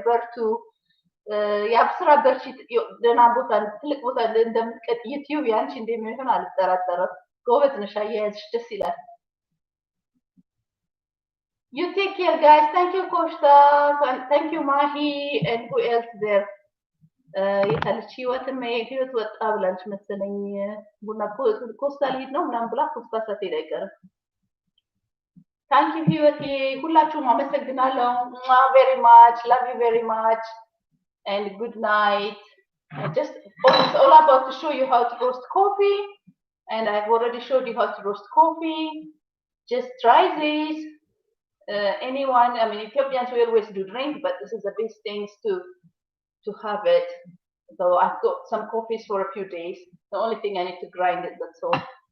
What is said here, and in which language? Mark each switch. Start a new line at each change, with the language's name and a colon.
Amharic: በርቱ። የአብስራ በርቺ። ደህና ቦታ ትልቅ ቦታ እንደምትቀጥ ዩቲዩብ ያንቺ እንደሚሆን አልጠራጠርም። ጎበዝ ነሽ፣ አያያዝሽ ደስ ይላል።
English: You take care guys. Thank you Costa. Thank you Mahi and who else there?
Amharic: የታለች ህይወት ወጣ ብላንች መሰለኝ ቡና ኮስታ ልሂድ ነው ምናምን ብላ ኮስታ ሳትሄድ አይቀርም።
English: ታንክ ዩ
Amharic: ህይወቴ፣ ሁላችሁም አመሰግናለሁ።
English: ቬሪ ማች ላቭ ዩ ቬሪ ማች and good night. It's all about to show you how to roast coffee and I've already showed you how to roast coffee. Just try this. Anyone, I mean Ethiopians we always do drink, but this is the best things to have it. So I've got some coffees for a few days. The only thing I need to grind it, that's all.